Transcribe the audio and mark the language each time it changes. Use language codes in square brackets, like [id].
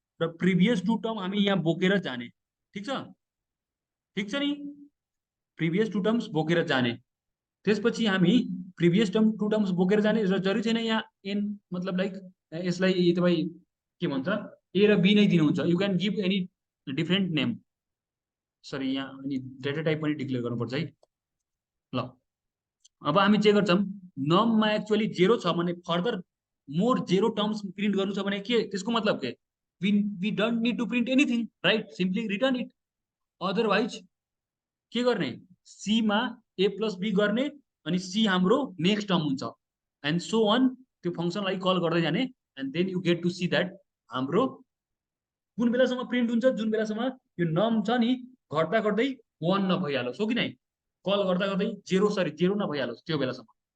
[ne] र previous to term हामी यहाँ बोकेर जाने, ठिक छ, ठिक छ नि, प्रिभियस टु टर्म्स बोकेर जाने। त्यसपछि हामी प्रिभियस टु टर्म्स बोकेर जाने र जरुरी छैन यहाँ एन मतलब लाइक यसलाई तपाईँ के भन्छ ए र बी नै दिनुहुन्छ, [en] You can give any different name. [ne] Sorry यहाँ अनि डेटा टाइप पनि डिक्लेयर गर्नुपर्छ है। ल अब हामी चेक गर्छौँ, नममा एक्चुअली 0 छ भने फर्दर मोर 0 टर्म्स प्रिन्ट गर्नु छ भने के त्यसको मतलब के, [en] We don't need to print anything right, simply return it. [ne] Otherwise के गर्ने, सी मा ए प्लस बी गर्ने अनि सी हाम्रो नेक्स्ट टर्म हुन्छ एन्ड सो अन, त्यो फङ्सनलाई कल गर्दै जाने [en] and then you get to see that [ne] हाम्रो कुन बेलासम्म प्रिन्ट हुन्छ, जुन बेलासम्म यो नम छ नि घट्दा घट्दै 1 नभइहालोस्, हो कि नै, कल गर्दा गर्दै 0 नभइहालोस् त्यो बेलासम्म।